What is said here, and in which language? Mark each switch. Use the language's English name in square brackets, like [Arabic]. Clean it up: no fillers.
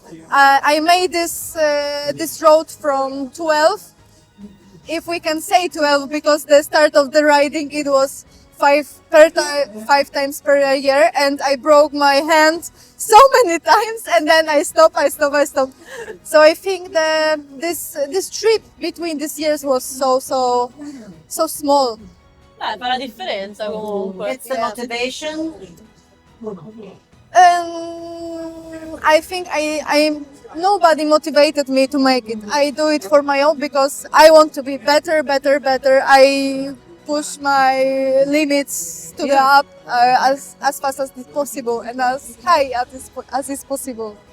[English] I made this road from 12, if we can say 12, because the start of the riding it was five times per year, and I broke my hand so many times, and then I stop. So I think that this trip between these years was so small. [Italian] Fa la differenza comunque. [English] it's the motivation. I think I nobody motivated me to make it. I do it for my own because I want to be better. I push my limits to the up as fast as possible and as high as is possible.